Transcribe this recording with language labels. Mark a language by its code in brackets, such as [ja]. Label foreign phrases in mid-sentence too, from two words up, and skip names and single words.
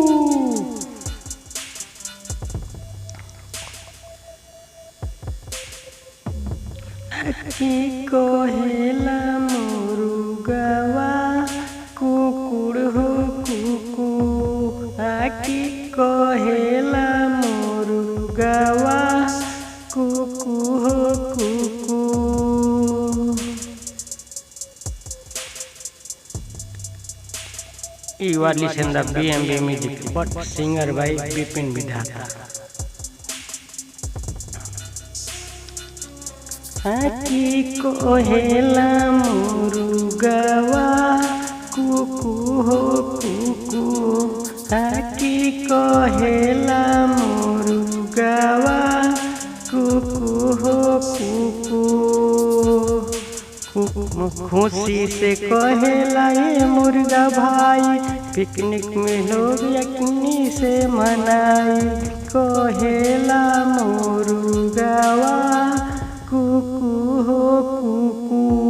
[bho] आखी कहेला मुर्गवा कुकुर हो कुकु। आखी कहेला मुर्गवा कुकु हो कुकु। [en] You are listening the BMB music, but singer by Bipin Bidhata. [bho] आकी कोहेला मुरुगावा, कुकु हो कुकु. आकी कोहेला मुरुगावा, कुकु हो कुकु. खुशी से कहेला ये मुर्गा भाई, पिकनिक में लोग यकीनी से मनाई। कहेला मुर्गावा कुकू हो कुकू।